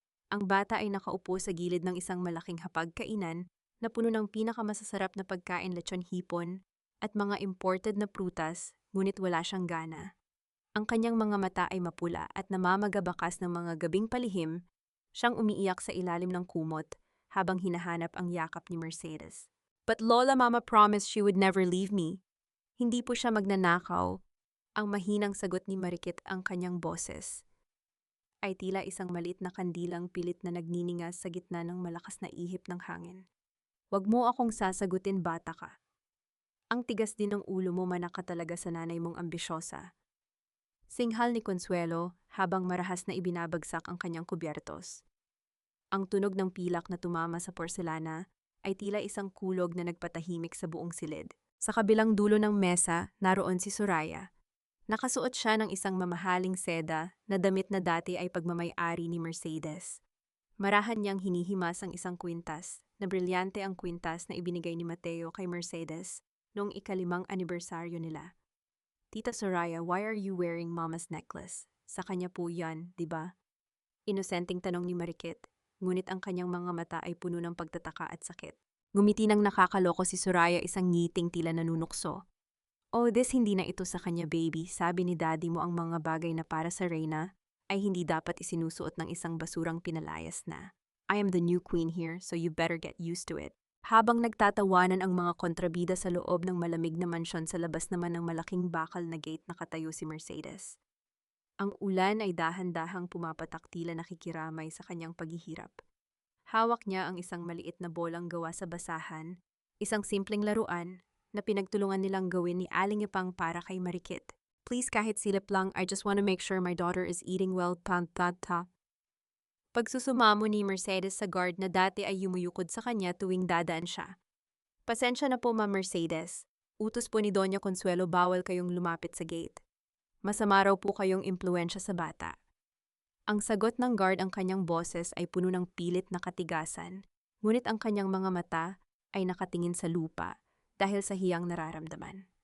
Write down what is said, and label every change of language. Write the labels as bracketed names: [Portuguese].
[Filipino] Ang bata ay nakaupo sa gilid ng isang malaking hapag-kainan na puno ng pinakamasasarap na pagkain, lechon hipon at mga imported na prutas, ngunit wala siyang gana. Ang kanyang mga mata ay mapula at namamagabakas ng mga gabing palihim, siyang umiiyak sa ilalim ng kumot habang hinahanap ang yakap ni Mercedes. [English] But Lola, Mama promised she would never leave me. [Filipino] Hindi po siya magnanakaw. Ang mahinang sagot ni Marikit, ang kanyang boses ay tila isang maliit na kandilang pilit na nagniningas sa gitna ng malakas na ihip ng hangin. Huwag mo akong sasagutin, bata ka. Ang tigas din ng ulo mo, manaka talaga sa nanay mong ambisyosa. Singhal ni Consuelo habang marahas na ibinabagsak ang kanyang kubyertos. Ang tunog ng pilak na tumama sa porselana ay tila isang kulog na nagpatahimik sa buong silid. Sa kabilang dulo ng mesa, naroon si Soraya. Nakasuot siya ng isang mamahaling seda na damit na dati ay pagmamay-ari ni Mercedes. Marahan niyang hinihimas ang isang kwintas, na brilyante ang kwintas na ibinigay ni Mateo kay Mercedes noong ika-5 anibersaryo nila. [English] Tita Soraya, why are you wearing Mama's necklace? [Filipino] Sa kanya po yan, di ba? Inosenteng tanong ni Marikit, ngunit ang kanyang mga mata ay puno ng pagtataka at sakit. Ngumiti ng nakakaloko si Soraya, isang ngiting tila nanunukso. [English] Oh, this [Filipino] hindi na ito sa kanya, baby. Sabi ni daddy mo ang mga bagay na para sa Reyna ay hindi dapat isinusuot ng isang basurang pinalayas na. [English] I am the new queen here, so you better get used to it. [Filipino] Habang nagtatawanan ang mga kontrabida sa loob ng malamig na mansyon, sa labas naman ng malaking bakal na gate nakatayo si Mercedes. Ang ulan ay dahan-dahang pumapatak, tila nakikiramay sa kanyang paghihirap. Hawak niya ang isang maliit na bolang gawa sa basahan, isang simpleng laruan na pinagtulungan nilang gawin ni Aling Ipang para kay Marikit. [English] Please, [Filipino] kahit silip lang, [English] I just want to make sure my daughter is eating well, pantata. [Filipino] Pagsusumamo ni Mercedes sa guard na dati ay yumuyukod sa kanya tuwing dadaan siya. Pasensya na po, Ma Mercedes. Utos po ni Doña Consuelo, bawal kayong lumapit sa gate. Masama raw po kayong impluensya sa bata. Ang sagot ng guard, ang kanyang boses ay puno ng pilit na katigasan, ngunit ang kanyang mga mata ay nakatingin sa lupa dahil sa hiyang nararamdaman.